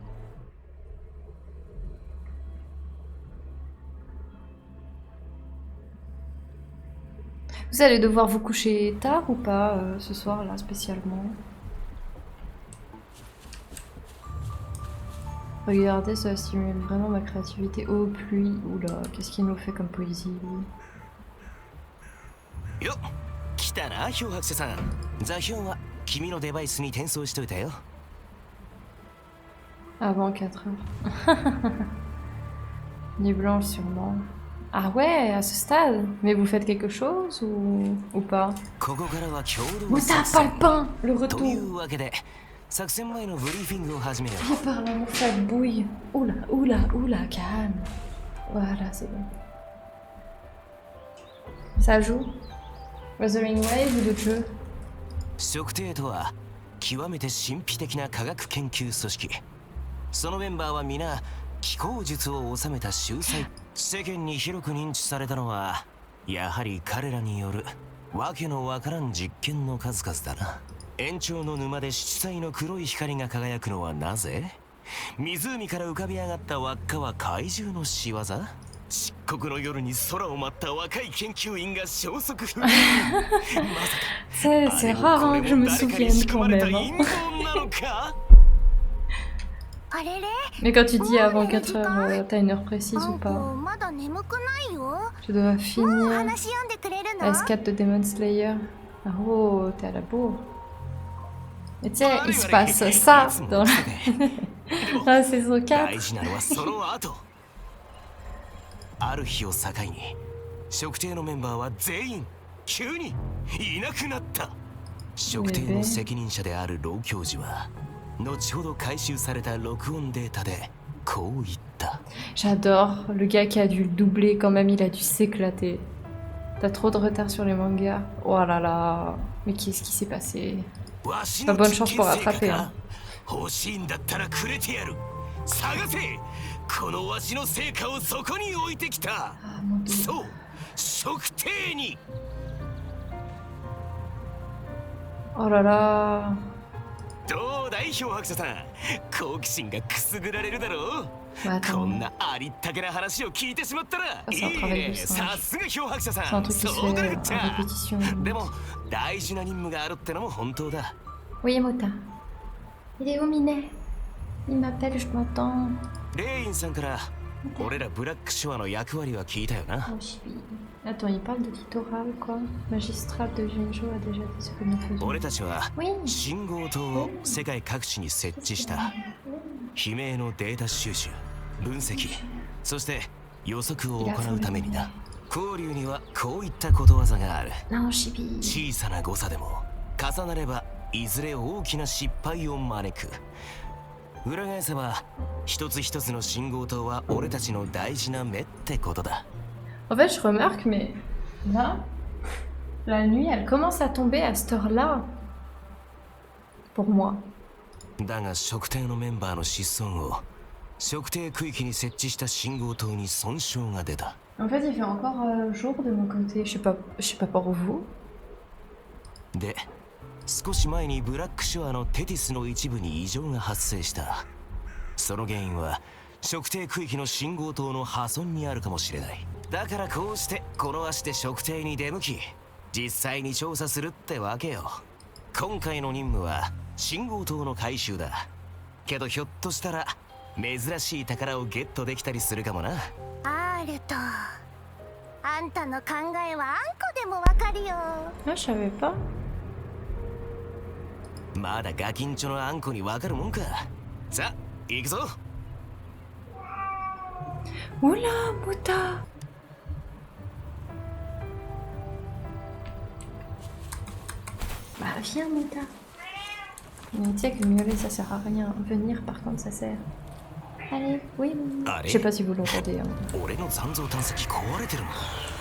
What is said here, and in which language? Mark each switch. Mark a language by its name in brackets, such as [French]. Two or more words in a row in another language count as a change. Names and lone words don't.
[French] Vous allez devoir vous coucher tard ou pas ce soir là spécialement? Regardez, ça stimule vraiment ma créativité. Oh pluie, oula, qu'est-ce qu'il nous fait comme poésie lui? [Japanese] Yo, 来たな、漂白者さん。座標は君のデバイスに転送しといたよ。 [French] Avant 4 heures. Nuit blanche sûrement. Ah ouais, à ce stade. Mais vous faites quelque chose ou pas? [Japanese] ここからは共同 [French] Où t'as pas le pain? Le [Japanese] と [French] retour. [Japanese] いうわけで、作戦前のブリーフィングを始めよう。 [French] Viens par là, mon ça bouille. Oula, oula, oula, calme. Voilà, c'est bon. Ça joue? Wuthering Wave ou d'autres jeux? [Japanese] 測定とは極めて神秘的な科学研究組織。そのメンバーは皆気候術を収めた秀才。世間に広く認知されたのはやはり彼らによるわけのわからん実験の数々だな。延長の沼で七彩の黒い光が輝くのはなぜ？湖から浮かび上がった輪っかは怪獣の仕業？漆黒の夜に空を舞った若い研究員が消息不明。まさか [French] C'est rare hein, que je me souvienne quand même. Hein. Mais quand tu dis avant 4 heures, t'as une heure précise ou pas? Tu dois finir la S4 de Demon Slayer. Oh, t'es à la bourre. Mais tu sais, il se passe ça dans la saison 4. [Japanese] ある日を境に測定のメンバーは全員急にいなくなった。測定の責任者である老教授は後ほど回収された録音データでこう言った。 [French] J'adore le gars qui a dû le doubler quand même, il a dû s'éclater. T'as trop de retard sur les mangas. Oh là là, mais qu'est-ce qui s'est passé? Pas bonne chance pour rattraper. Hein. [Japanese] 欲しいんだったらくれてやる。探せ。このわしの成果をそこに置いてきた。そう、測定に。 [French] Oh là là. [Japanese] どうだい漂白者さん、好奇心がくすぐられるだろう。こんなありったけな話を聞いてしまったらいいね。さすが漂白者さん。そうだっちゃ。でも大事な任務があるってのも本当だ。 [French] Oui, Mota. Il est où, Minet? Il m'appelle, je m'entends. [Japanese] レインさんから俺らブラックショアの役割は聞いたよな。 [French] Oh, chibi. Attends, il parle de littoral, quoi. Magistrat de Genjo a déjà dit ce que nous faisons. [Japanese] 俺たちは [French] Oui. [Japanese] 信号塔を世界各地に設置した。悲鳴のデータ収集、分析、そして予測を行うためにな。交流にはこういったことわざがある。 [French] Non, chibi. [Japanese] 小さな誤差でも重なればいずれ大きな失敗を招く。裏返せば一つ一つの信号塔は俺たちの大事な目ってことだ。 [French] En fait, je remarque, mais là, la nuit, elle commence à tomber à cette heure-là. Pour moi. [Japanese] だが測定のメンバーの失踪後、測定区域に設置した信号塔に損傷が出た。 [French] En fait, il fait encore jour de mon côté. Je sais pas pour vous. [Japanese] で、少し前にブラックショアのテティスの一部に異常が発生した。その原因は測定区域の信号塔の破損にあるかもしれない。だからこうしてこの足で測定に出向き、実際に調査するってわけよ。今回の任務は信号塔の回収だ。けどひょっとしたら珍しい宝をゲットできたりするかもな。アールト、あんたの考えはあんこでもわかるよ。 [French] Ah, je savais pas. [Japanese] まだガキンチョのあんこにわかるもんか。さあ行くぞ。 [French] Oula, Muta. Bah, viens, Muta. Mais tu sais que miauler, ça sert à rien. Venir, par contre, ça sert. Allez, oui. Je sais pas si vous l'entendez. Hein. [Japanese] 俺の残像探査機壊れてるの。